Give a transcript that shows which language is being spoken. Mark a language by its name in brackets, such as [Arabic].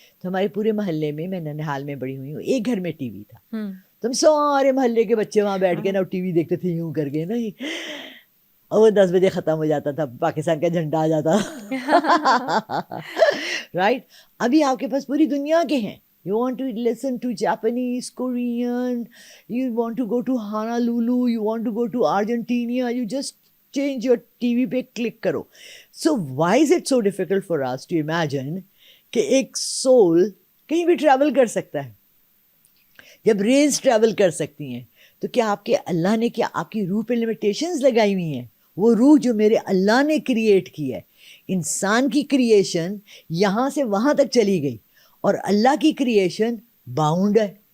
[Urdu] تو ہمارے پورے محلے میں ننہال میں بڑی ہوئی ہوں, ایک گھر میں ٹی وی تھا. تم سارے محلے کے بچے وہاں بیٹھ کے نا ٹی وی دیکھتے تھے یوں کر کے نا, اور وہ 10 بجے ختم ہو جاتا تھا, پاکستان کا جھنڈا آ جاتا. رائٹ. ابھی آپ کے پاس پوری دنیا کے ہیں. [English] You want to listen to Japanese, Korean, you want to go to Honolulu, you want to go to Argentina, you just change your TV [Urdu] پہ کلک کرو. [English] So why is it so difficult for us to imagine [Urdu] کہ ایک civil کہیں بھی travel کر سکتا ہے؟ جب ریز ٹریول کر سکتی ہیں تو کیا آپ کے اللہ نے کیا آپ کی روح پہ لمیٹیشنز لگائی ہوئی ہیں؟ وہ روح جو میرے اللہ نے کریٹ کی ہے, انسان کی کریشن یہاں سے وہاں تک چلی گئی, اور اللہ کی کریشن باؤنڈ ہے.